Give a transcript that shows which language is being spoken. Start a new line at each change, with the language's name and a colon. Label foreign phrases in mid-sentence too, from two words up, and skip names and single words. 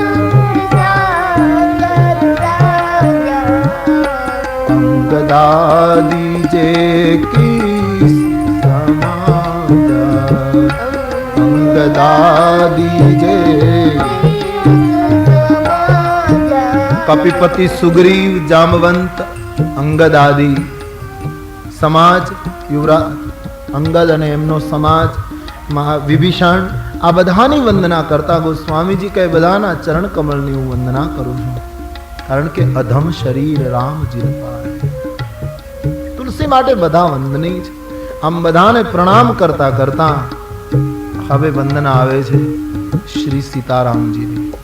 Awadhi: निशाचर राजा, अंगदादी जे की दीजे। कपिपति सुग्रीव जामवंत अंगद आदि समाज युवराज अंगद
Gujarati: અને એમનો સમાજ વિભીષણ આ બધાની વંદના કરતા ગોસ્વામીજી કહે બધાના ચરણ કમળની હું વંદના કરું છું, કારણ કે
Awadhi: अधम शरीर रामजी पाय।
Gujarati: તુલસી માટે બધા વંદનીય છે। આમ બધાને પ્રણામ કરતા કરતા હવે વંદના આવે છે શ્રી સીતારામજીની।